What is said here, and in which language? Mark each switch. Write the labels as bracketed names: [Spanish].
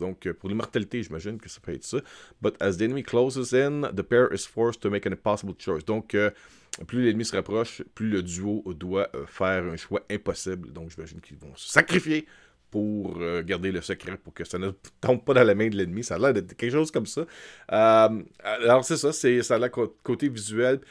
[French] Donc, pour l'immortalité, j'imagine que ça peut être ça. [English] But as the enemy closes in, the pair is forced to make an impossible choice. [French] Donc, plus l'ennemi se rapproche, plus le duo doit faire un choix impossible. Donc, j'imagine qu'ils vont se sacrifier pour garder le secret, pour que ça ne tombe pas dans la main de l'ennemi. Ça a l'air d'être quelque chose comme ça. Alors, c'est ça, ça a l'air côté visuel.